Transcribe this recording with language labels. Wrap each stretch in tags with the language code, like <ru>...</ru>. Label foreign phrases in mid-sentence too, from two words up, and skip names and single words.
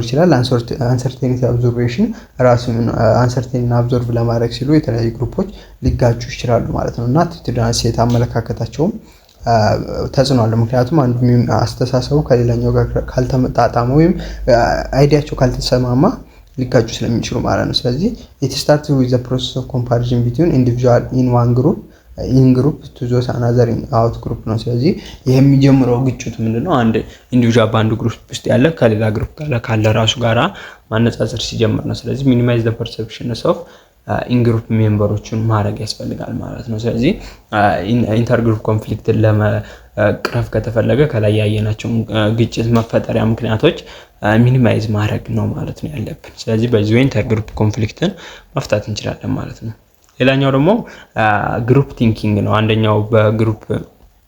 <am>ይችላል።</am> <en>uncertainty absorption</en> <am>ራሱን</am> <en>uncertainty absorb</en> <am>ለማድረግ ሲሉ የተለያዩ ግሩፖች ሊጋጩ ይችላሉ ማለት ነው። እና</am> <en>attitudinal set</en> <am>አመለካከታቸውም ተጽዕኖ አለ። ምክንያቱም አንዱ አስተሳሰቡ ከሌላኛው ጋር ካልተመጣጣመ ወይም አይዲያቸው ካልተሰማማ ሊጋጩ ስለሚችሉ ማለት ነው። ስለዚህ</am> <en>it starts with the process of comparison between individual in one group in group to those another in out group</en> <am>ነው። ስለዚህ ይሄ የሚጀምረው ግጭቱ ምንድነው? አንድ ኢንዲቪጁዋል በአንድ ግሩፕ ውስጥ ያለ ከሌላ ግሩፕ ጋር ካለ ራሱ ጋራ ማነጻጸር ሲጀምር ነው። ስለዚህ</am> <en>minimize the perceptions of ingroup members</en> <am>ማድረግ ያስፈልጋል ማለት ነው። ስለዚህ</am> <en>intergroup conflict</en> <am>ለመቅረፍ ከተፈለገ ከላይ ያየናቸው ግጭት መፈጠሪያ ምክንያቶች ሚኒማይዝ ማድረግ ነው ማለት ነው ያለብን። ስለዚህ በዚህ ወይ</am> <en>intergroup conflict</en> <am>መፍታት እንችላለን ማለት ነው። ሌላኛው ደግሞ</am> <en>group thinking</en> <am>ነው። አንደኛው በግሩፕ</am>